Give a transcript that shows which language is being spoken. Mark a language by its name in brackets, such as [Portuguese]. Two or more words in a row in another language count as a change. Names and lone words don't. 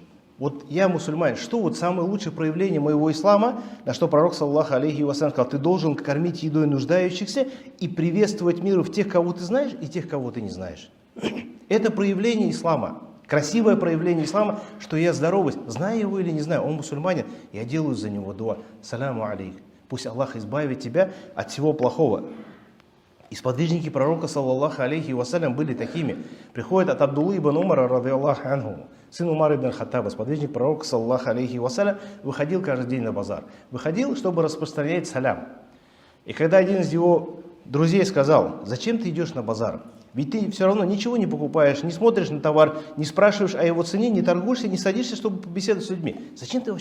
[Russian] Вот я мусульманин, что вот самое лучшее проявление моего ислама? На что пророк, [Arabic] صلى الله عليه وسلم, [Russian] сказал: ты должен кормить едой нуждающихся и приветствовать мир в тех, кого ты знаешь, и тех, кого ты не знаешь. Это проявление ислама. Красивое проявление ислама, что я здороваюсь, знаю его или не знаю, он мусульманин, я делаю за него дуа. [Arabic] سلام عليكم. [Russian] Пусть Аллах избавит тебя от всего плохого. И сподвижники пророка, [Arabic] صلى الله عليه وسلم, [Russian] были такими. Приходит от Абдуллы ибн Умара, [Arabic] رضي الله عنه, [Russian] сын Умар ибн Хаттаба, сподвижник пророка, [Arabic] صلى الله عليه وسلم, [Russian] выходил каждый день на базар. Выходил, чтобы распространять салям. И когда один из его друзей сказал: зачем ты идешь на базар? Ведь ты все равно ничего не покупаешь, не смотришь на товар, не спрашиваешь о его цене, не торгуешься, не садишься, чтобы побеседовать с людьми.